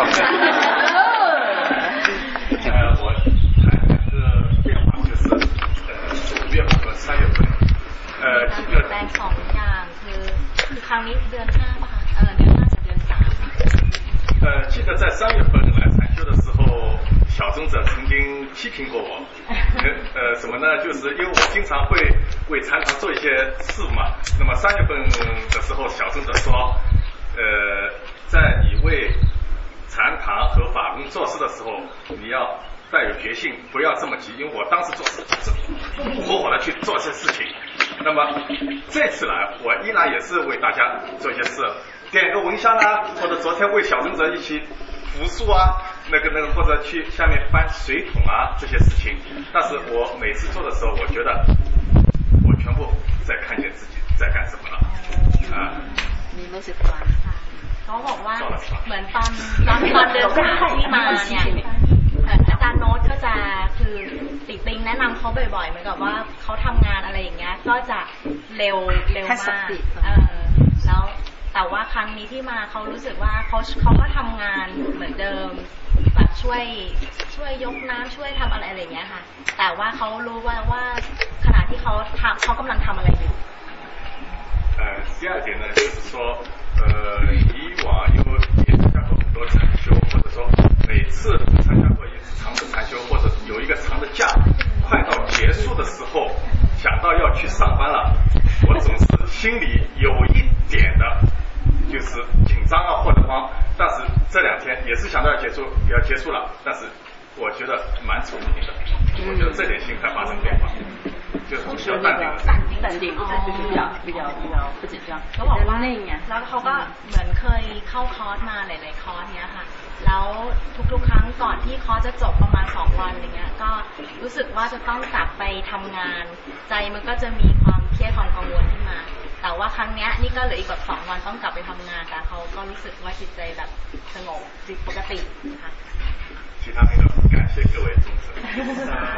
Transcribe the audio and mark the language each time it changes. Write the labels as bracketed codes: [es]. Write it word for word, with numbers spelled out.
[zh] 呃，我谈是变化，就是呃五月份和三月份。呃，这个 [th] แปลงสองอย่างคือคือครั้งนี้เดือนห้าค่ะเออเดือนห้ากับเดือนสาม [zh] 呃，记得在三月份来禅修的时候，小僧者曾经批评过我。呃，什么呢？就是因为我经常会为禅堂做一些事嘛。那么三月份的时候，小僧者说，呃，在你为禅堂和法工做事的时候，你要带有决心，不要这么急。因为我当时做事就是火火的去做些事情。那么这次来，我依然也是为大家做一些事，点个蚊香啊，或者昨天为小僧者一起扶树啊，那个那个，或者去下面搬水桶啊这些事情。但是我每次做的时候，我觉得我全部在看见自己在干什么了啊。你都是干嘛？ [th] เขาบอกว่าเหมือนตอนตอนตอนเดินทางที่มาเนี่ยอาจารย์โน้ตก็จะคือติดติงแนะนำเขาบ่อยๆเหมือนกับว่าเขาทำงานอะไรอย่างเงี้ยก็จะเร็วเร็วมากเออแล้วแต่ว่าครั้งนี้ที่มาเขารู้สึกว่าเขาเขาก็ทำงานเหมือนเดิมแบบช่วยช่วยยกน้ำช่วยทำอะไรอะไรอย่างเงี้ยค่ะแต่ว่าเขารู้ว่าว่าขณะที่เขาทำเขากำลังทำอะไรอยู่ [zh] 呃，第二点呢，就是说，呃，以往因为也参加过很多禅修，或者说每次参加过一次长的禅修，或者有一个长的假，快到结束的时候，想到要去上班了，我总是心里有一点的，就是紧张啊或者慌。但是这两天也是想到要结束，要结束了，但是我觉得蛮聪明的，我觉得这点心态发生变化。就是比较淡定，淡定，就是比较比较比较不紧张。 [th] เขาบอกว่าแล้วเขาก็เหมือนเคยเข้าคอร์สมาหลายๆคอร์สเนี้ยค่ะแล้วทุกๆครั้งก่อนที่คอร์สจะจบประมาณสองวันอย่างเงี้ยก็รู้สึกว่าจะต้องกลับไปทำงานใจมันก็จะมีความเครียดความกังวลขึ้นมาแต่ว่าครั้งเนี้ยนี่ก็เหลืออีกแบบสองวันต้องกลับไปทำงานแต่เขาก็รู้สึกว่าจิตใจแบบสงบจิตปกติค่ะ [zh] 其他朋友，感谢各位同志。